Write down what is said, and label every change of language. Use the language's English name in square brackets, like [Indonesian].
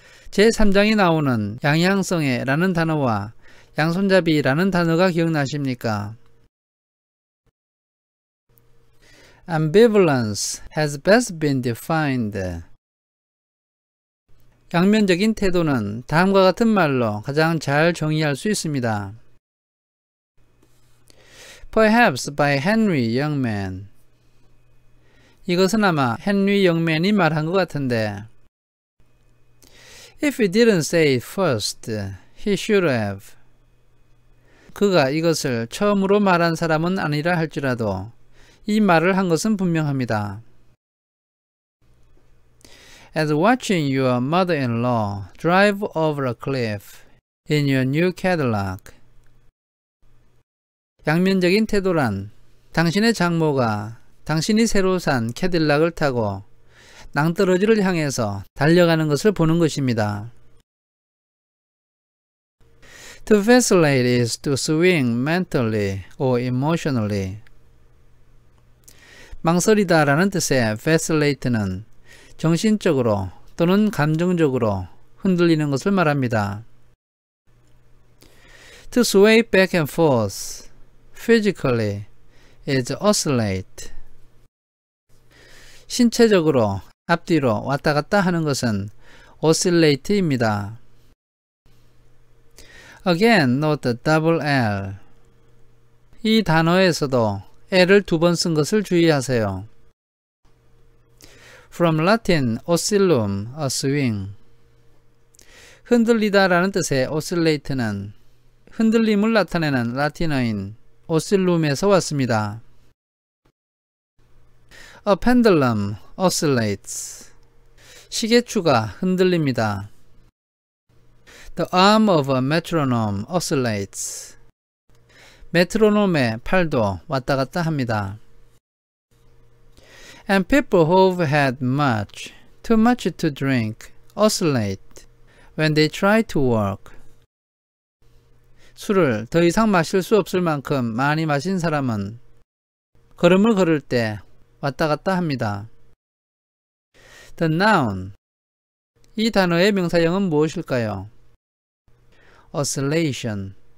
[Korean] 제3장에 나오는 양향성의 라는 단어와 양손잡이 라는 단어가 기억나십니까? [English] Ambivalence has best been defined. [Korean] 양면적인 태도는 다음과 같은 말로 가장 잘 정의할 수 있습니다. [English] Perhaps by Henry Youngman. [Korean] 이것은 아마 헨리 영맨이 말한 것 같은데, [English] If he didn't say it first, he should have. [Korean] 그가 이것을 처음으로 말한 사람은 아니라 할지라도 이 말을 한 것은 분명합니다. [English] As watching your mother-in-law drive over a cliff in your new Cadillac. [Korean] 양면적인 태도란 당신의 장모가 당신이 새로 산 캐딜락을 타고 낭떠러지를 향해서 달려가는 것을 보는 것입니다. [English] To vacillate is to swing mentally or emotionally. [Korean] 망설이다 라는 뜻의 vacillate는 정신적으로 또는 감정적으로 흔들리는 것을 말합니다. [English] To sway back and forth physically is oscillate. [Korean] 신체적으로 앞뒤로 왔다 갔다 하는 것은 oscillate입니다. [English] Again, note the double L. [Korean] 이 단어에서도 L을 2번 쓴 것을 주의하세요. [English] From Latin oscillum, a swing. [Korean] 흔들리다 라는 뜻의 oscillate는 흔들림을 나타내는 라틴어인 oscillum에서 왔습니다. [English] A pendulum oscillates. [Korean] 시계추가 흔들립니다. [English] The arm of a metronome oscillates. [Korean] 메트로놈의 팔도 왔다 갔다 합니다. [English] And people who've had much, too much to drink, oscillate when they try to walk. [Korean] 술을 더 이상 마실 수 없을 만큼 많이 마신 사람은 걸음을 걸을 때 왔다 갔다 합니다. [English] The noun. [Korean] 이 단어의 명사형은 무엇일까요? oscillation.